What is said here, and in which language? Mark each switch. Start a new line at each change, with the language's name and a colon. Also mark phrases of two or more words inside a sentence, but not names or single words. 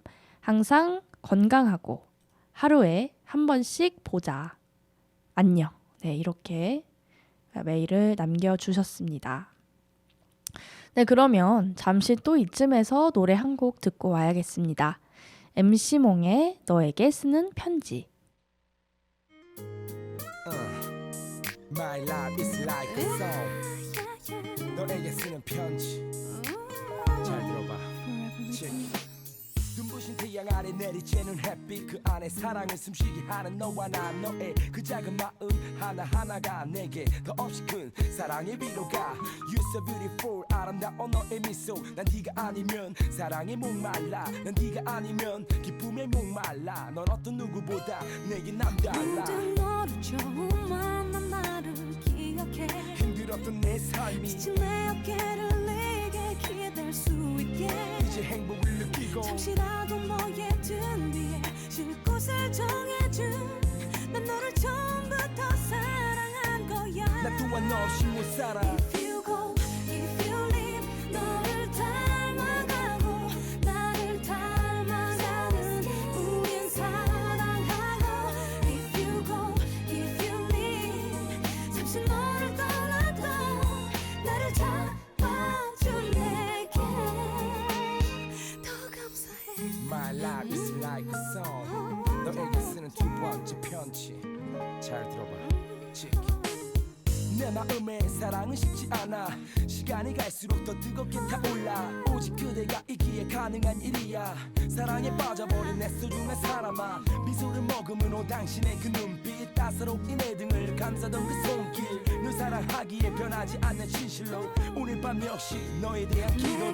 Korean: 항상 건강하고 하루에 한 번씩 보자. 안녕. 네, 이렇게 메일을 남겨주셨습니다. 네, 그러면 잠시 또 이쯤에서 노래 한 곡 듣고 와야겠습니다. MC몽의 너에게 쓰는 편지.
English: My life is like a song.
Korean: 너에게 쓰는 편지. 잘 들어봐. 눈부신 태양 아래 내리쬐는 햇빛 그 안에 사랑을 숨쉬게 하는 너와 나 너의 그 작은 마음 하나하나가 내게 더 없이 큰 사랑의 위로가
English: You're so beautiful
Korean: 아름다운 너의 미소 난 네가 아니면 사랑에 목말라 난 네가 아니면 기쁨에 목말라 넌 어떤 누구보다 내게 남달라 모든 너를 처음 만난 나를 기억해 힘들었던 내 삶이 지친 내 어깨를 내게 기댈 수 있게 이제 행복을 느끼고 잠시라도 너의 등 뒤에 쉴 곳을 정해준 난 너를 처음부터 사랑한 거야 나 또한 너 없이 못 살아
English: If you go, if you leave
Korean: 너를 닮아가고 나를 닮아가는 우린 사랑하고
English: If you go, if you leave
Korean: 잠시 너를 떠나도 나를 잡아준 내게 더 감사해
English: My life is like a song
Korean: 너에게 쓰는 두 번째 편지 잘 들어봐 내 마음에 사랑은 식지 않아 시간이 갈수록 더 뜨겁게 타올라 오직 그대가 있기에 가능한 일이야 사랑에 빠져버린 내 소중한 사람아 미소를 머금은 당신의 그 눈빛 따사롭게 내 등을 감싸던 그 손길 널 사랑하기에 변하지 않는 진실로 오늘 밤 역시 너에 대한 기도로